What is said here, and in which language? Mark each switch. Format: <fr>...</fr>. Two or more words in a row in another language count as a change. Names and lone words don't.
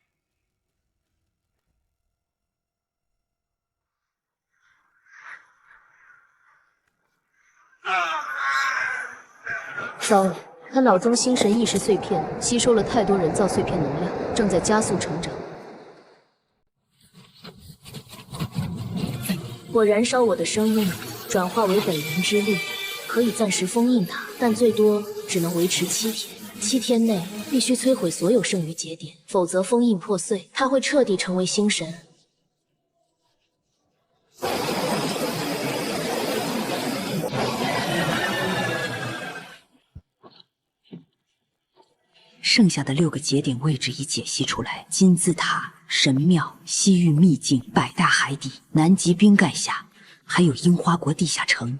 <zh>糟了，他脑中星神意识碎片吸收了太多人造碎片能量，正在加速成长。我燃烧我的生命，转化为本源之力，可以暂时封印它，但最多只能維持7天。7天內必須摧毀所有剩餘節點，否則封印破碎，它會徹底成為星神。剩下的6個節點位置已解析出來：金字塔、神廟、西域秘境、百大海底、南極冰蓋下，還有櫻花國地下城。</zh>